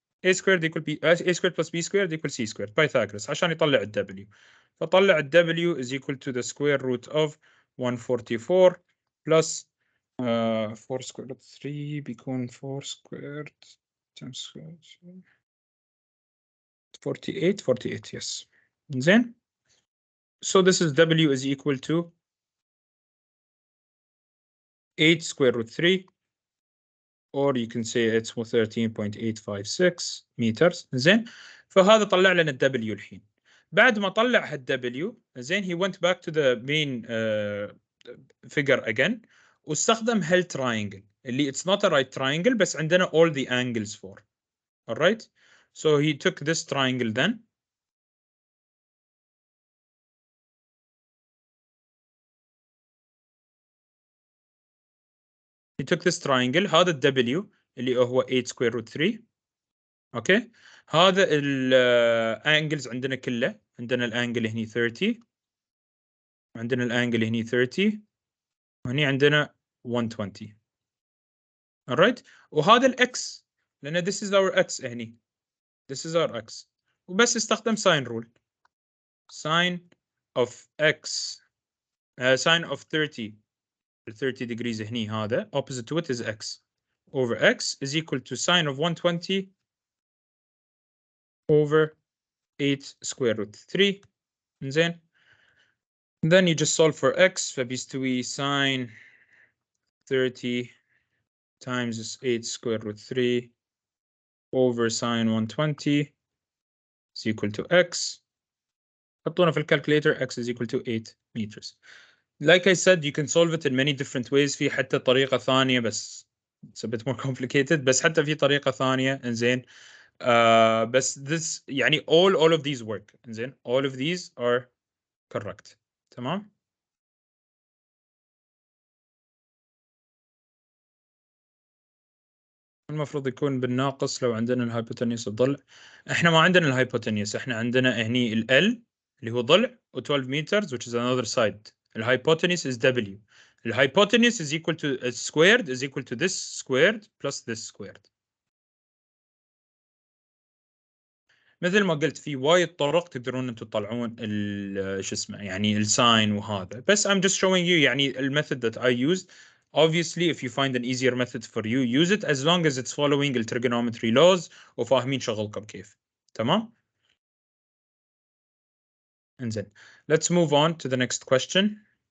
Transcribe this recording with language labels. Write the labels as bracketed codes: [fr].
[en] a squared equal b a squared plus b squared equal c squared Pythagoras [ar] عشان يطلع ال w [en] فطلع ال w is equal to the square root of 144 plus 4 square root 3 بيكون 4 squared times squared 48 yes. زين so this is w is equal to 8 square root 3 or you can say it's 13.856 meters. [ar] زين فهذا طلع لنا ال w الحين. بعد ما طلع هال w زين [en] he went back to the main figure again واستخدم هال triangle اللي it's not a right triangle بس عندنا all the angles for. alright so he took this triangle [ar] then he took this triangle هذا ال w اللي هو 8 square root 3 اوكي هذا الانجلز عندنا كله عندنا الانجل هني 30 عندنا الانجل هني 30 وهني عندنا 120 [en] alright وهذا الإكس لأن this is our X هني this is our X وبس استخدم sine rule sine of X sine of 30 degrees هني هذا opposite to it is X over X is equal to sine of 120 over 8 square root 3 زين then you just solve for X فبيستوي sine 30 times 8 square root 3 over sine 120 is equal to X [ar] حطونا في الكالكوليتر [en] X is equal to 8 meters. Like I said, you can solve it in many different ways. [ar] في حتى طريقة ثانية بس [en] it's a bit more complicated. [ar] بس حتى في طريقة ثانية إنزين بس [en] this يعني all of these work إنزين all of these are correct. [ar] تمام؟ المفروض يكون بالناقص لو عندنا الهايبوتنيوس الضلع. احنا ما عندنا الهايبوتنيوس احنا عندنا هني ال L اللي هو ضلع و 12 meters which is another side. الهايبوتنيوس is W. الهايبوتنيوس is equal to squared is equal to this squared plus this squared. مثل ما قلت في وايد طرق تقدرون انتم تطلعون شو اسمه يعني الساين وهذا بس [en] I'm just showing you [ar] يعني الميثود that I used. [en] Obviously if you find an easier method for you use it as long as it's following the trigonometry laws [ar] وفاهمين شغلكم كيف. [en] تمام؟ انزين let's move on to the next question.